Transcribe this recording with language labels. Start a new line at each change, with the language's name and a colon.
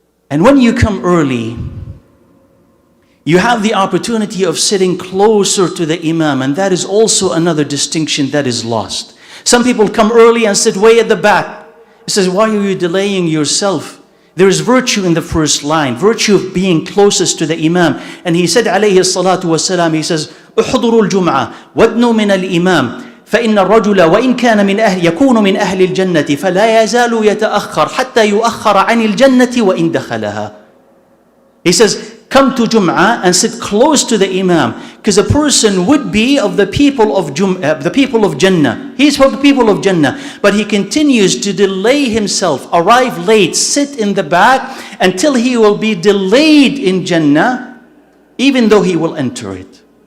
English: And when you come early, you have the opportunity of sitting closer to the imam, and that is also another distinction that is lost. Some people come early and sit way at the back. He says, why are you delaying yourself? There is virtue in the first line, virtue of being closest to the imam. And he said,
Arabic: عليه الصلاة والسلام,
English: he says,
Arabic: احضروا الجمعة وادنوا من الإمام فإن الرجل وإن كان من أهل يكون من أهل الجنة فلا يزال يتأخر حتى يؤخر عن الجنة وإن دخلها.
English: He says, come to Jum'ah and sit close to the imam, because a person would be of the people of the people of Jannah. He's from the people of Jannah, but he continues to delay himself, arrive late, sit in the back until he will be delayed in Jannah, even though he will enter it.